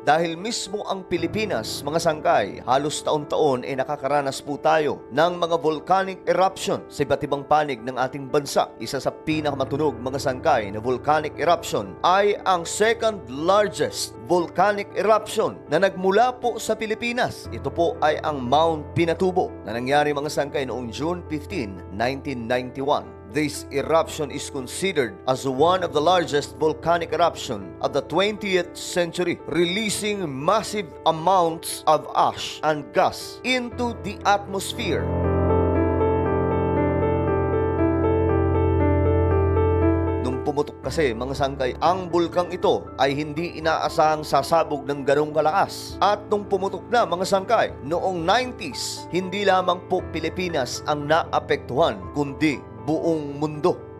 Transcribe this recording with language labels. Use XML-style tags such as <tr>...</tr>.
<tl>Dahil mismo ang Pilipinas, mga sangkay, halos taon-taon ay nakakaranas po tayo ng mga volcanic eruption sa iba't ibang panig ng ating bansa. Isa sa pinakamatunog mga sangkay na volcanic eruption ay ang</tl> <en>second largest volcanic eruption</en> <tl>na nagmula po sa Pilipinas. Ito po ay ang Mount Pinatubo na nangyari mga sangkay noong June 15, 1991.</tl> <en>This eruption is considered as one of the largest volcanic eruption of the 20th century, releasing massive amounts of ash and gas into the atmosphere.</en> <tl>Pumutok kasi mga sangkay, ang bulkang ito ay hindi inaasahang sasabog ng ganong kalakas. At nung pumutok na mga sangkay, noong 90s, hindi lamang po Pilipinas ang naapektuhan, kundi buong mundo.</tl>